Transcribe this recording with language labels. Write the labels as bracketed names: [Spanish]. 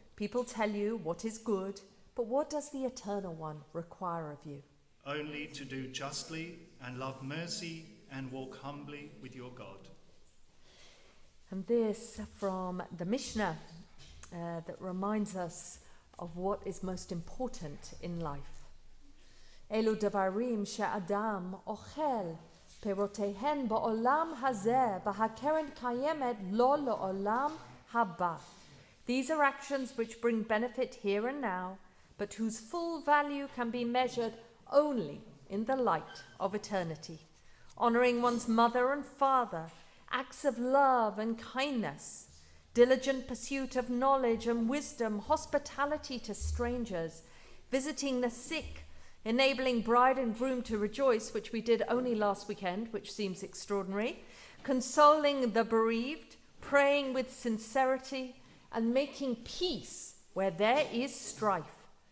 [English] People tell you what is good, but what does the Eternal One require of you? Only to do justly and love mercy and walk humbly with your God. And this from the Mishnah that reminds us of what is most important in life. [Hebrew] Elu davarim she'adam ochel פירותיהן בעולם הזה, והקרן קיימת לא לעולם הבא. [English] These are actions which bring benefit here and now, but whose full value can be measured only in the light of eternity. Honoring one's mother and father, acts of love and kindness, diligent pursuit of knowledge and wisdom, hospitality to strangers, visiting the sick, enabling bride and groom to rejoice, which we did only last weekend, which seems extraordinary, consoling the bereaved, praying with sincerity, and making peace where there is strife.